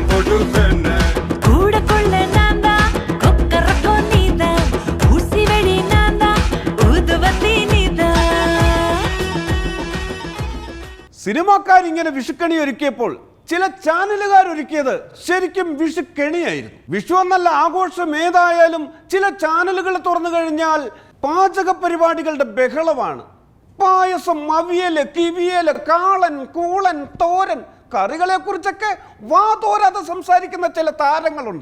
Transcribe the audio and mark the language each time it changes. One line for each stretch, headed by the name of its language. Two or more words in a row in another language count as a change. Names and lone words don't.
Tamil: ஊத்துவேன்னு கூட கொள்ள நான்தா கொக்கரக்கோ நீதா ஊசி வெடி நான்தா ஊதுவத்தி நீதா
Malayalam: സിനിമാക്കാരിങ്ങനെ വിഷുക്കണി ഒരുക്കിയപ്പോൾ ചില ചാനലുകാർ ഒരുക്കിയത് ശരിക്കും വിഷുക്കണിയായിരുന്നു. വിഷു എന്നല്ല ആഘോഷം ഏതായാലും ചില ചാനലുകൾ തുറന്നു കഴിഞ്ഞാൽ പാചക പരിപാടികളുടെ ബഹളമാണ്. പായസം, അവിയല്, കിവിയല്, കാളൻ, കൂളൻ, തോരൻ, കറികളെ കുറിച്ചൊക്കെ വാ തോരാതെ സംസാരിക്കുന്ന ചില താരങ്ങളുണ്ട്.